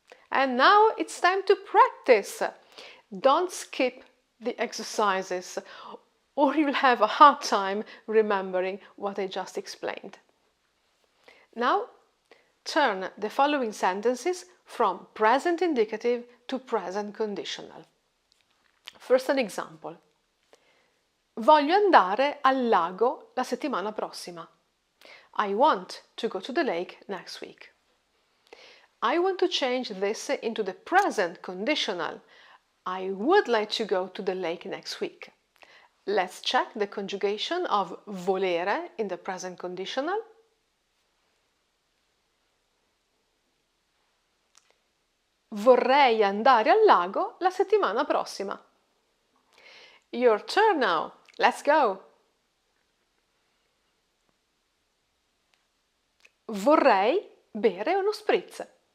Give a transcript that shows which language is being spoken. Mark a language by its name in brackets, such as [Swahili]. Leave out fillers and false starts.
[English] And now it's time to practice. Don't skip the exercises or you'll have a hard time remembering what I just explained. Now, turn the following sentences from present indicative to present conditional. First, an example. [Italian] Voglio andare al lago la settimana prossima. [English] I want to go to the lake next week. I want to change this into the present conditional. I would like to go to the lake next week. Let's check the conjugation of volere in the present conditional. [Italian] Vorrei andare al lago la settimana prossima. [English] Your turn now. Let's go. [Italian] Vorrei bere uno spritz.